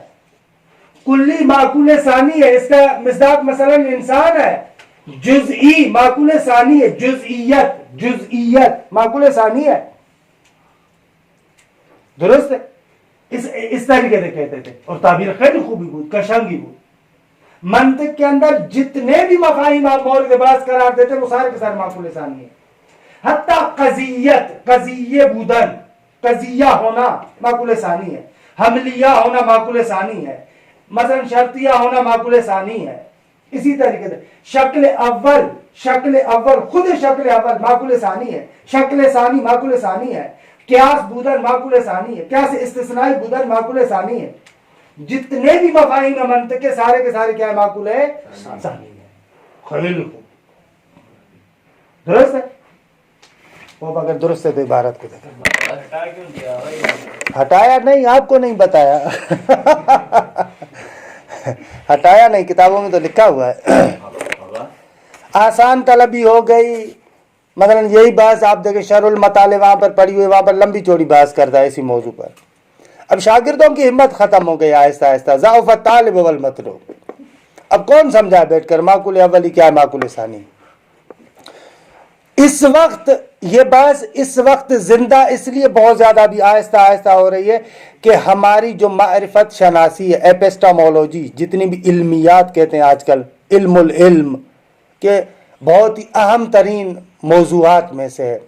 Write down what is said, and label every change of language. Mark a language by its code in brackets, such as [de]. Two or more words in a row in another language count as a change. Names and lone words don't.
[ur] کلی معقول ثانی ہے، اس کا مصداق مثلا انسان ہے. جزئی معقول ثانی ہے، جزئیت معقول ثانی ہے. درست ہے؟ اس طریقے سے کہتے تھے، اور [fa] تعبیر خیلی خوبی بود، کشنگی بود. [ur] منطق کے اندر جتنے بھی مفاہیم آپ مورد بحث قرار دیتے وہ سارے کے سارے معقول ثانی ہیں. حتیٰ قضیت، [fa] قضیہ بودن، [ur] قضیہ ہونا معقول ثانی ہے. حملیہ ہونا معقول ثانی ہے. مثلا شرطیہ ہونا معقول ثانی ہے. اسی طریقے سے شکل اول خود شکل اول معقول ثانی ہے. شکل ثانی معقول ثانی ہے. [fa] قیاس بودن [ur] معقول ثانی ہے. [fa] قیاس استثنائی بودن [ur] معقول ثانی ہے. جتنے بھی مفاہیم منطق کے سارے کیا ہے؟ معقول ثانی ہے. [fa] خیلی خوب. [ur] درست ہے؟ وہ اگر درست ہے تو عبارت کو دیکھیں. ہٹا کیوں دیا بھائی؟ ہٹایا نہیں, آپ کو نہیں بتایا. ہٹایا نہیں, کتابوں میں تو لکھا ہوا ہے. آسان طلبی ہو گئی. مثلا یہی بحث آپ دیکھیں شرح المطالع وہاں پر پڑھی ہوئی, وہاں پر لمبی چوڑی بحث کرتا ہے اسی موضوع پر. اب شاگردوں کی ہمت ختم ہو گئی آہستہ آہستہ. [ar] ضعف الطالب والمطلوب. [ur] اب کون سمجھا بیٹھ کر معقول اولی کیا ہے معقول ثانی. اس وقت یہ بحث اس وقت زندہ اس لیے بہت زیادہ بھی آہستہ آہستہ ہو رہی ہے کہ ہماری جو معرفت شناسی ہے, ایپسٹامولوجی, جتنی بھی علمیات کہتے ہیں آج کل, علم العلم کے بہت ہی اہم ترین موضوعات میں سے ہے.